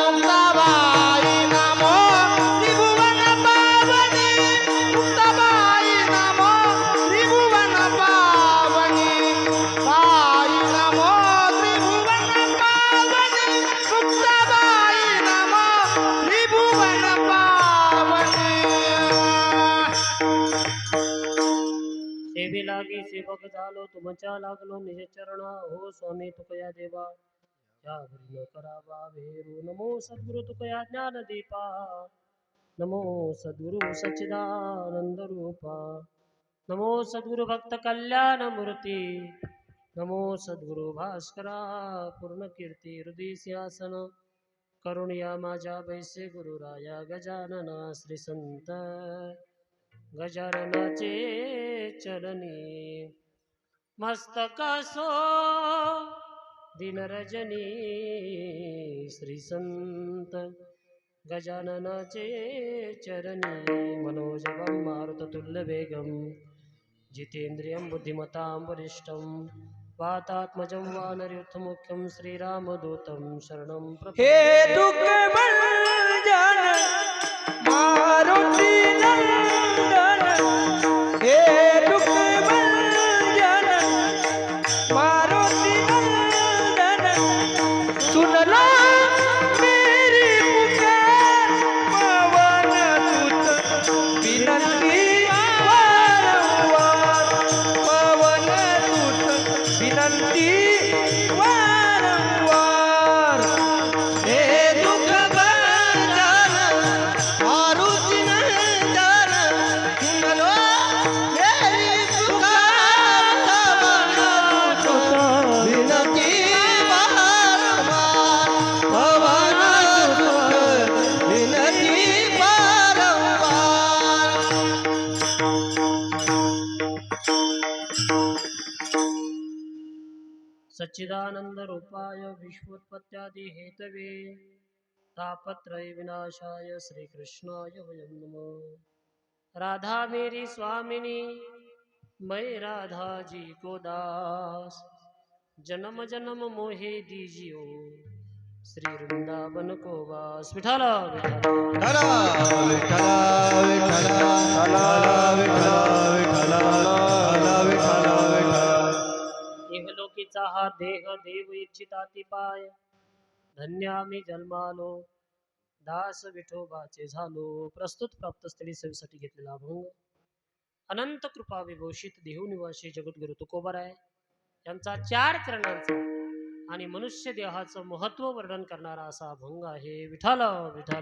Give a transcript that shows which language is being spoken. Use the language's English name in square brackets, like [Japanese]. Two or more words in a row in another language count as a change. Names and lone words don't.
[Marathi] मुक्ताबाई नमो त्रिभुवन पावनी मुक्ताबाई नमो त्रिभुवन पावनी बाई नमो त्रिभुवन पावनी मुक्ताबाई नमो त्रिभुवन पावनी सेवे लागी सेवक झालो तुमच्या लागलो निज चरण हो स्वामी तुकया देवा या घरी न करावा भेरू नमो सद्गुरु तुकया ज्ञान दीपा नमो सद्गुरु सच्चिदानंद रूपा नमो सद्गुरु भक्त कल्याण मूर्ती नमो सद्गुरु भास्करा पूर्ण कीर्ती हृदय सिंहासन करुण या माझ्या बैसे गुरुराया गजानना श्री संत गजाननाचे चरणी मस्तकासो दिनरजनी श्री संत गजाननाचे चरणी [Sanskrit] मनोजवं मारुततुल्यवेगं जितेन्द्रियं बुद्धिमतां वरिष्ठं वातात्मजं वानरयुथमुख्यं श्रीरामदूतं शरणं [Hindi] हे दुःख भंजन मारुती नंदन हे दुःख भंजन मारुती नंदन सुनला मेरी पुकार पवन दूत विनंती वारंवार पवन दूत विनंती वारंवार हे दुःख भंजन मारुती नंदन सुनलो मेरी पुकार पवन दूत विनंती वारंवार पवन दूत विनंती वारंवार [Sanskrit] सच्चिदानंद रूपाय विश्वोत्पत्त्यादि हेतवे तापत्रय विनाशाय श्री कृष्णाय वयं नमः [Hindi] राधा मेरी स्वामिनी मैं राधा जी को दास जन्म जन्म मोहे दीजियो श्री वृंदावन को वास विठाल विठाल [Marathi] विठला विठला विठला विठला विठला विठला विठला इहलोकीचा हा देह देव इच्छिताती पाय धन्य आम्ही जन्मालो दास विठोबाचे झालो प्रस्तुत प्राप्त स्थळी सेवेसाठी घेतलेला अभंग अनंत कृपा विभूषित देहू निवासी जगद्गुरु तुकोबाराय यांचा 4 चरणांचा आणि मनुष्य देहाचं महत्व वर्णन करणारा असा अभंग आहे विठाल विठाल